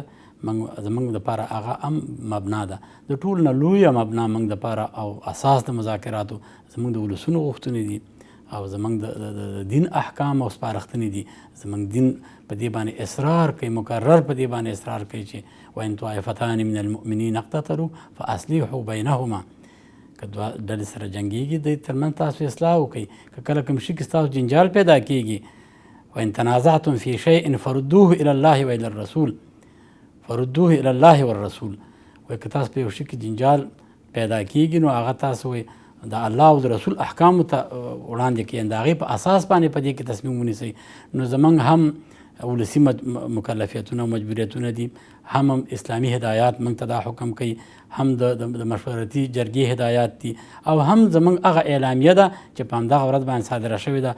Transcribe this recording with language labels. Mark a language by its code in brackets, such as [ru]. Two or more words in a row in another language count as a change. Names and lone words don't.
[ps] زموږ دپاره هغه هم مبنا ده. د ټول نه لویه مبنا موږ دپاره او اساس د مذاکراتو زموږ د ولسونو غوښتنې دي او زموږ د دین احکام او سپارښتنې دي. زموږ دین په دې باندې اصرار کوي، مکرر په دې باندې اصرار کوي چې [ar] وان طائفتان من المؤمنین اقتتلوا فاصلحوا بینهما، [ps] که دوه ډلې سره جنګېږي د ترمنځ تاسو اصلاح وکړئ. که کله کوم شي کې ستاسو جنجال پیدا کېږي، [ar] وان تنازعتم فی شیء فردوه الی الله و الی الرسول، فردوه الی الله والرسول. [ps] وایي که تاسو په یو شي کې جنجال پیدا کېږي نو هغه تاسو وایي د الله او د رسول احکامو ته وړاندې کړئ، د هغې په اساس باندې په دې کې تصمیم ونیسئ. نو زموږ هم ولسي مکلفیتونه او مجبوریتونه دي، هم اسلامي هدایات موږ ته دا حکم کوي، هم د مشورتي جرګې هدایات دي او هم زموږ هغه اعلامیه ده چې په همدغه ورځ باندې صادره شوې ده.